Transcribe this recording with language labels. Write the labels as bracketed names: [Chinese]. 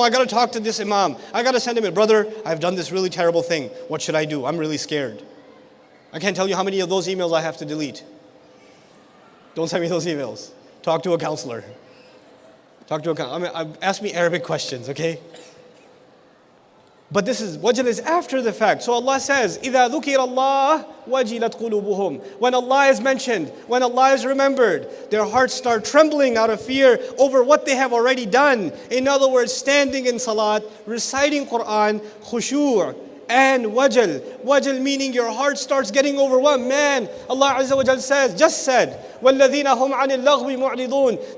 [English] I got to talk to this imam. I got to send him a brother. I've done this really terrible thing. What should I do? I'm really scared. I can't tell you how many of those emails I have to delete. Don't send me those emails. Talk to a counselor. Ask me Arabic questions, okay? But wajal is after the fact. So Allah says, [Arabic] إِذَا ذُكِرَ اللَّهُ وَجِلَتْ قُلُوبُهُمْ. [English] When Allah is mentioned, when Allah is remembered, their hearts start trembling out of fear over what they have already done. In other words, standing in salat, reciting Quran, khushu' and wajal. Wajal meaning your heart starts getting overwhelmed. Man, Allah Azza wa Jal just said, [Arabic] وَالَّذِينَ هُمْ عَنِ اللَّغْوِ مُعْرِضُونَ.